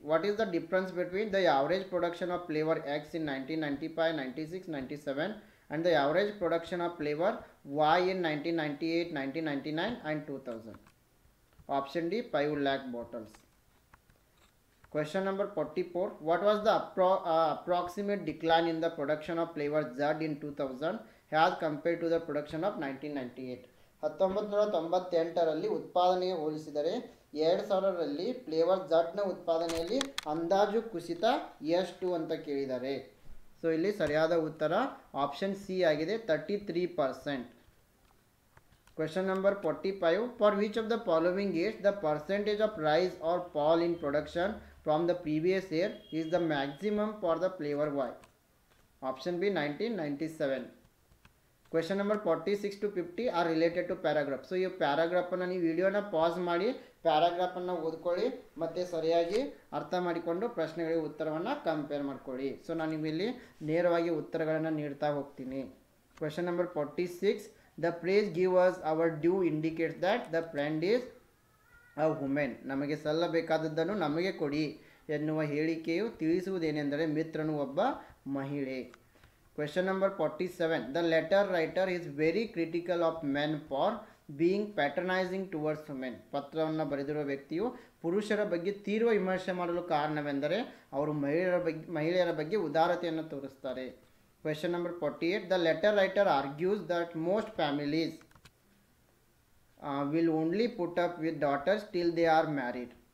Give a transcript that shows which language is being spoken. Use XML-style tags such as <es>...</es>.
<en>What is the difference between the average production of flavor X in 1995, 96, 97 and the average production of flavor Y in 1998, 1999 and 2000? Option D 5 lakh bottles. Question number 44. What was the approximate decline in the production of flavor Z in 2000 as compared to the production of 1998?</en> <kn>1998ರಲ್ಲಿ ಉತ್ಪಾದನೆಗೆ ಹೋಲಿಸಿದರೆ 2000ರಲ್ಲಿ flavour ಝಡ್ನ ಉತ್ಪಾದನೆಯಲ್ಲಿ ಅಂದಾಜು ಕುಸಿತ ಎಷ್ಟು ಅಂತ ಕೇಳಿದ್ದಾರೆ. So ಇಲ್ಲಿ ಸರಿಯಾದ ಉತ್ತರ ಆಪ್ಷನ್ ಸಿ ಆಗಿದೆ, 33%.</kn> <en>Question number 45. For which of the following years the percentage of rise or fall in production from the previous year is the maximum for the flavour Y. Option B 1997. Question number 46 to 50 are related to paragraph.</en> <kn>So ಈ ಪ್ಯಾರಾಗ್ರಾಫನ್ನು ನೀವು ವಿಡಿಯೋನ pass ಮಾಡಿ ಪ್ಯಾರಾಗ್ರಾಫನ್ನು ಓದ್ಕೊಳ್ಳಿ ಮತ್ತು ಸರಿಯಾಗಿ ಅರ್ಥ ಮಾಡಿಕೊಂಡು ಪ್ರಶ್ನೆಗಳಿಗೆ ಉತ್ತರವನ್ನು ಕಂಪೇರ್ ಮಾಡ್ಕೊಳ್ಳಿ. ಸೊ ನಾನು ನಿಮ್ಮಲ್ಲಿ ನೇರವಾಗಿ ಉತ್ತರಗಳನ್ನು ನೀಡ್ತಾ ಹೋಗ್ತೀನಿ.</kn> <en>Question number 46. The phrase give us our due indicates that the friend is a women.</en> <kn>ನಮಗೆ ಸಲ್ಲಬೇಕಾದದ್ದನ್ನು ನಮಗೆ ಕೊಡಿ ಎನ್ನುವ ಹೇಳಿಕೆಯು ತಿಳಿಸುವುದೇನೆಂದರೆ ಮಿತ್ರನು ಒಬ್ಬ ಮಹಿಳೆ.</kn> <en>Question number 47. The letter writer is very critical of men for being patronizing towards women.</en> <kn>ಪತ್ರವನ್ನು ಬರೆದಿರುವ ವ್ಯಕ್ತಿಯು ಪುರುಷರ ಬಗ್ಗೆ ತೀವ್ರ ವಿಮರ್ಶೆ ಮಾಡಲು ಕಾರಣವೆಂದರೆ ಅವರು ಮಹಿಳೆಯರ ಬಗ್ಗೆ ಉದಾರತೆಯನ್ನು ತೋರಿಸ್ತಾರೆ.</kn> <en>Question number 48. The letter writer argues that most families will only put up with daughters till they are married.</en>